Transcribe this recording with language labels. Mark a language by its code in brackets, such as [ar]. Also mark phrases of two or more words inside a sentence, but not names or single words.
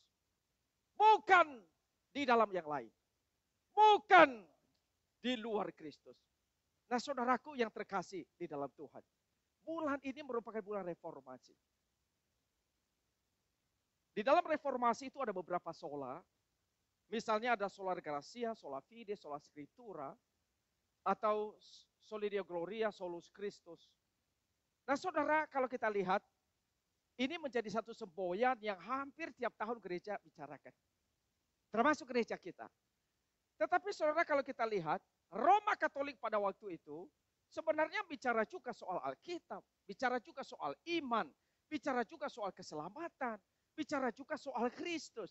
[id] Bukan di dalam yang lain. Bukan di luar Kristus. Nah, saudaraku yang terkasih di dalam Tuhan. Bulan ini merupakan bulan reformasi. Di dalam reformasi itu ada beberapa sola. Misalnya ada [la] sola gratia, sola fide, sola scriptura. Atau Soli Deo Gloria, Solus Christus. [id] Nah saudara, kalau kita lihat, ini menjadi satu semboyan yang hampir tiap tahun gereja bicarakan. Termasuk gereja kita. Tetapi saudara, kalau kita lihat, Roma Katolik pada waktu itu, sebenarnya bicara juga soal Alkitab, bicara juga soal iman, bicara juga soal keselamatan, bicara juga soal Kristus.